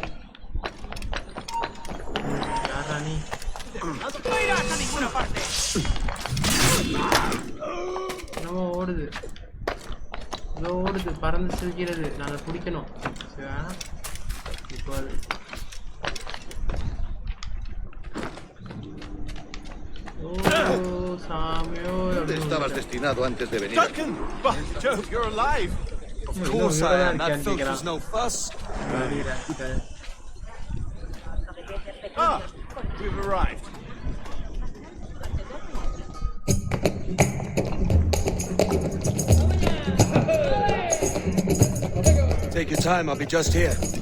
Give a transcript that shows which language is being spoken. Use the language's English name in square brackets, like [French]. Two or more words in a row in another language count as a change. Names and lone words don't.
[Tamil] யாரா நீ? நம்ம ஓடுது, பறந்து செல்கிறது. நான் அதை பிடிக்கணும். இப்போ சாமியோ. [Spanish] Estabas destinado antes de venir. [English] Duncan! Joe, you're alive! Of course I am. That filth was no fuss. Ah, we've arrived. Take your time, I'll be just here.